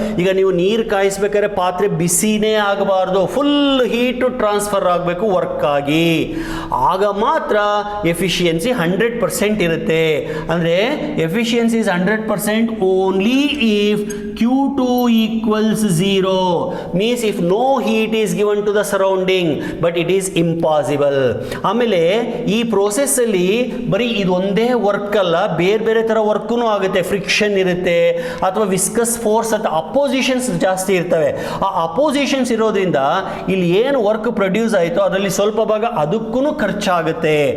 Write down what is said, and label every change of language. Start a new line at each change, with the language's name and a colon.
Kannada: ಈಗ ನೀವು ನೀರು ಕಾಯಿಸ್ಬೇಕಾದ್ರೆ ಪಾತ್ರೆ ಬಿಸಿನೇ ಆಗಬಾರ್ದು, ಫುಲ್ ಹೀಟು ಟ್ರಾನ್ಸ್ಫರ್ ಆಗಬೇಕು ವರ್ಕ್ ಆಗಿ. ಆಗ ಮಾತ್ರ ಎಫಿಷಿಯನ್ಸಿ 100% ಇರುತ್ತೆ.
English: ಅಂದರೆ efficiency is 100% only if Q2 equals 0. Means if no heat is given to the surrounding, but it is impossible.
Kannada: ಆಮೇಲೆ ಈ ಪ್ರೋಸೆಸ್ಸಲ್ಲಿ ಬರೀ ಇದೊಂದೇ ವರ್ಕ್ ಅಲ್ಲ, ಬೇರೆ ಬೇರೆ ಥರ ವರ್ಕೂ ಆಗುತ್ತೆ. ಫ್ರಿಕ್ಷನ್ ಇರುತ್ತೆ ಅಥವಾ ವಿಸ್ಕಸ್ ಫೋರ್ಸ್ ಅಂತ ಅಪೋಸಿಷನ್ಸ್ ಜಾಸ್ತಿ ಇರ್ತವೆ. ಆ ಅಪೋಸಿಷನ್ಸ್ ಇರೋದ್ರಿಂದ ಇಲ್ಲಿ ಏನು ವರ್ಕ್ ಪ್ರೊಡ್ಯೂಸ್ ಆಯಿತೋ ಅದರಲ್ಲಿ ಸ್ವಲ್ಪ ಭಾಗ ಅದಕ್ಕೂ ಖರ್ಚಾಗುತ್ತೆ.